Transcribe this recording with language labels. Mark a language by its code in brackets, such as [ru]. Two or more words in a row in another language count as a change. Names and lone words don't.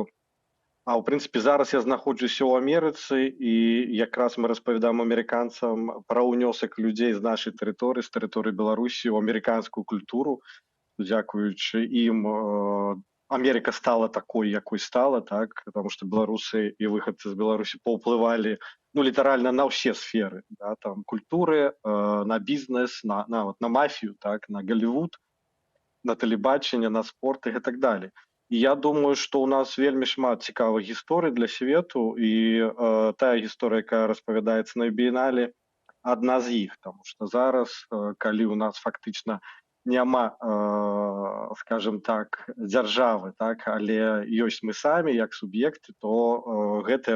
[be] А ў прынцыпе, зараз я знаходжуся ў Амерыцы, і якраз мы распавядаем амерыканцам пра ўнёсак людзей з нашай тэрыторыі, з тэрыторыі Беларусі ў амерыканскую культуру. Дзякуючы ім Америка стала такой, якой стала, [ru] так, потому что белорусы и выходцы из Беларуси поуплывали, ну, литерально на все сферы, да, там, культуры, на бизнес, на мафию, так, на Голливуд, на телебачення, на спорт и так далее. И я думаю, что у нас [be] вельмі шмат цікавых гісторый для свету, и тая гісторыя, якая распавядаецца на біенале, одна з іх, тому что зараз, калі у нас фактично няма, [ru] скажем так, [be] дзяржавы, так, але ёсць мы самі як суб'екты, то гэтая